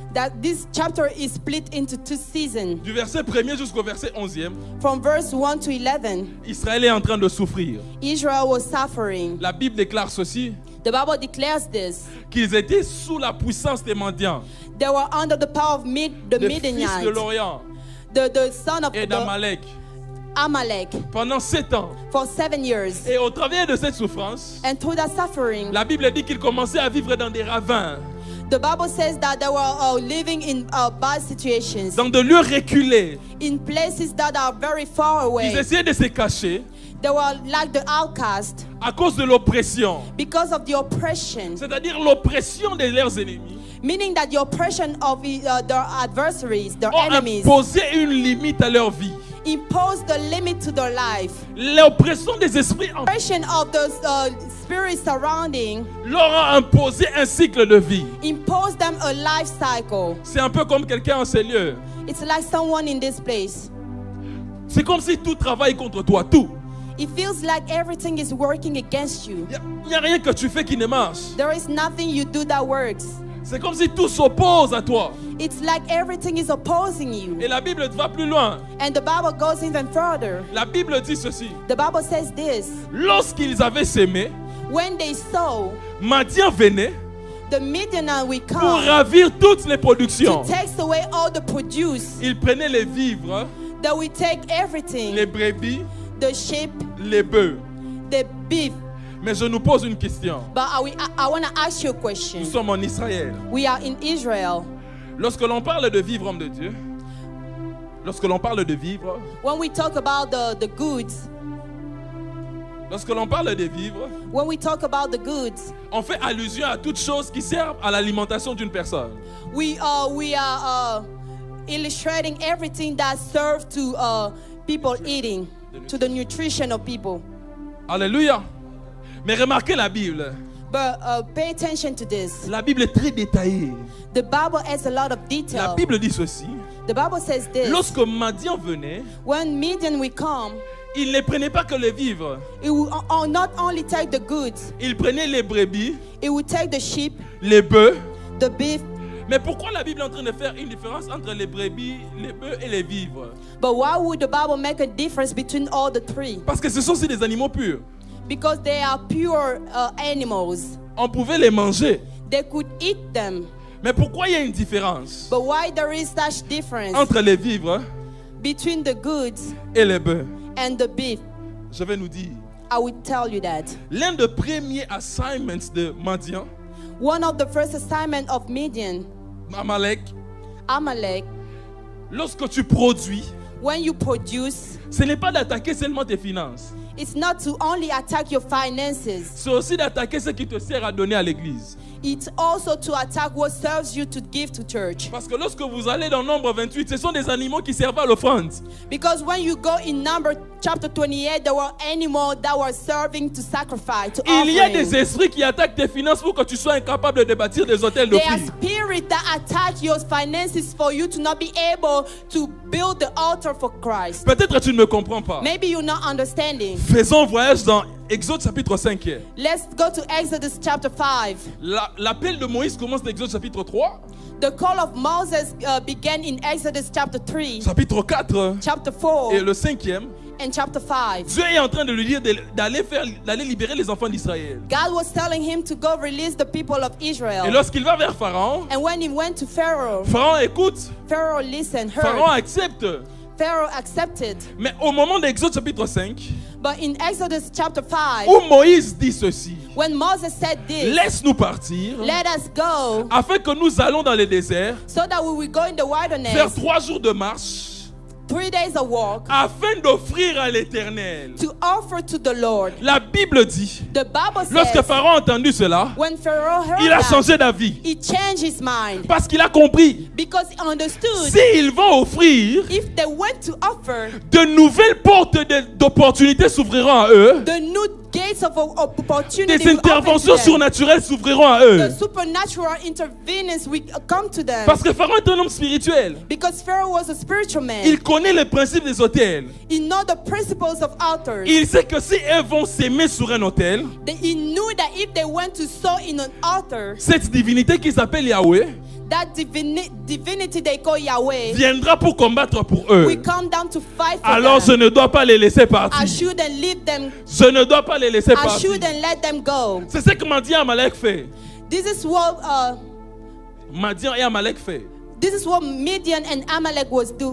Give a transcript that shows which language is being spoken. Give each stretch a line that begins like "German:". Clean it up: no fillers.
English: that this chapter is split into 2 seasons.
French: Du verset 1er jusqu'au verset 11e,
English: From verse 1 to 11,
French: Israël est en train de souffrir.
English: Israel was suffering.
French: La Bible déclare ceci,
English: The Bible declares this.
French: qu'ils étaient sous la puissance des mendiants,
English: They were under the power of the
French: des fils de
English: Midianites,
French: l'Orient
English: the son of
French: et
English: the
French: d'Amalek,
English: Amalek,
French: pendant 7 ans.
English: for 7 years.
French: Et au travers de cette souffrance,
English: And through that suffering,
French: la Bible dit qu'ils commençaient à vivre dans des ravins,
English: the Bible says that they were living in bad situations,
French: dans de lieux reculés.
English: in places that are very far
French: Ils
English: away.
French: essayaient de se cacher
English: They were like the outcast
French: à cause de l'oppression,
English: because of the oppression,
French: c'est-à-dire l'oppression de leurs ennemis.
English: meaning that the oppression of their adversaries, their
French: Ont
English: enemies,
French: imposé une limite à leur vie.
English: imposed the limit to their life.
French: L'oppression des esprits
English: Oppression of the spirits surrounding
French: leur a imposé un cycle de vie.
English: imposed them a life cycle.
French: C'est un peu comme quelqu'un en ces lieux.
English: It's like someone in this place.
French: C'est comme si tout travaille contre toi, tout.
English: It feels like everything is working against you.
French: Il n'y a rien que tu fais qui ne marche.
English: There is nothing you do that works.
French: C'est comme si tout s'oppose à toi.
English: It's like everything is opposing you.
French: Et la Bible va plus loin.
English: And the Bible goes even further.
French: La Bible dit ceci.
English: The Bible says this.
French: Lorsqu'ils avaient sémé,
English: When they sow,
French: Madian venait
English: the Midianite will
French: pour
English: come
French: ravir toutes les
English: to
French: productions.
English: take away all the produce.
French: Ils prenaient les vivres,
English: They will take everything,
French: les brebis,
English: the sheep,
French: les bœufs.
English: the beef.
French: Mais je nous pose une question.
English: But I want to ask you a
French: Nous
English: question.
French: sommes en Israël.
English: We are in Israel.
French: Lorsque l'on parle de vivre, homme de Dieu, lorsque l'on parle de vivre,
English: When we talk about the goods,
French: lorsque l'on parle de vivre,
English: when we talk about the goods,
French: on fait allusion à toutes choses qui servent à l'alimentation d'une personne.
English: we are illustrating everything that serves to people eating, to the nutrition of people.
French: Alléluia. Mais remarquez la Bible.
English: But pay attention to this.
French: La Bible est très détaillée.
English: The Bible has a lot of
French: La
English: detail.
French: Bible dit ceci.
English: The Bible says this.
French: Lorsque Madian venait,
English: When Midian will come,
French: il ne prenait pas que les vivres.
English: it will not only take the goods,
French: Il prenait les brebis,
English: it will take the sheep,
French: les bœufs.
English: the beef.
French: Mais pourquoi la Bible est en train de faire une différence entre les brebis, les bœufs et les vivres?
English: But why would the Bible make a difference between all the three?
French: Parce que ce sont aussi des animaux purs.
English: Because they are pure animals.
French: On pouvait les manger.
English: They could eat them.
French: Mais pourquoi il y a une différence
English: But why there is such difference
French: entre les vivres
English: between the goods
French: et les bœufs?
English: and the beef?
French: Je vais nous dire.
English: I will tell you that.
French: L'un des premiers assignments de Madian,
English: One of the first assignments of Midian,
French: Amalek,
English: Amalek,
French: lorsque tu produis,
English: when you produce,
French: ce n'est pas d'attaquer seulement tes finances.
English: it's not to only attack your finances.
French: C'est aussi d'attaquer ce qui te sert à donner à l'église.
English: It's also to attack what serves you to give to church.
French: Parce que lorsque vous allez dans Nombre 28, ce sont des animaux qui servent à l'offrande.
English: Because when you go in Number chapter 28, there were animals that were serving to sacrifice, to
French: Il y a des
English: offering.
French: esprits qui attaquent tes finances pour que tu sois incapable de bâtir des hôtels de
English: There are
French: prix.
English: spirits that attack your finances for you to not be able to build the altar for Christ.
French: Peut-être tu ne me comprends pas.
English: Maybe you're not understanding.
French: Faisons un voyage dans Exode chapitre 5.
English: Let's go to Exodus chapter 5.
French: L'appel de Moïse commence dans Exode chapitre 3.
English: The call of Moses began in Exodus chapter 3,
French: Chapitre 4
English: chapter 4,
French: et le 5e.
English: and chapter 5.
French: Dieu est en train de lui dire d'aller libérer les enfants d'Israël.
English: God was telling him to go release the people of
French: Et
English: Israel.
French: lorsqu'il va vers Pharaon,
English: And when he went to Pharaoh,
French: Pharaon écoute,
English: Pharaoh listened,
French: Pharaon
English: heard.
French: accepte.
English: Pharaoh accepted.
French: Mais au moment d'Exode chapitre 5,
English: But in Exodus chapter 5,
French: où Moïse dit ceci,
English: when Moses said this,
French: laisse-nous partir,
English: let us go
French: afin que nous allons dans le désert,
English: so that we will go in the
French: faire
English: wilderness
French: 3 jours de marche,
English: 3 3 days of work
French: afin d'offrir à l'Éternel.
English: to offer to the Lord.
French: La Bible dit,
English: The Bible
French: lorsque
English: says
French: Pharaon a entendu cela,
English: when Pharaoh heard
French: il a
English: that,
French: changé d'avis.
English: he changed his mind
French: Parce qu'il a compris,
English: because he understood
French: s'ils vont offrir,
English: if they went to offer,
French: de nouvelles portes d'opportunités s'ouvriront à eux.
English: the new gates of opportunity
French: Des
English: will open
French: interventions
English: to them.
French: surnaturelles s'ouvriront à
English: The
French: eux.
English: supernatural intervenence will come to them.
French: Parce que Pharaon est un homme spirituel.
English: Because Pharaoh was a spiritual man.
French: Il connaît les principes des hôtels.
English: He know the principles of altars.
French: Il sait que si elles vont s'aimer sur un hôtel,
English: He knew that if they went to sow in an altar,
French: cette divinité qui s'appelle Yahweh
English: that divinity they call Yahweh
French: viendra pour combattre pour
English: will
French: eux.
English: come down to fight for
French: Alors je
English: them.
French: ne dois pas les laisser
English: I
French: partir.
English: shouldn't leave them.
French: Je ne dois pas les laisser
English: I
French: partir.
English: shouldn't let them go.
French: C'est ce que Madian et Amalek fait.
English: This is what
French: Madian et Amalek fait.
English: Midian and Amalek were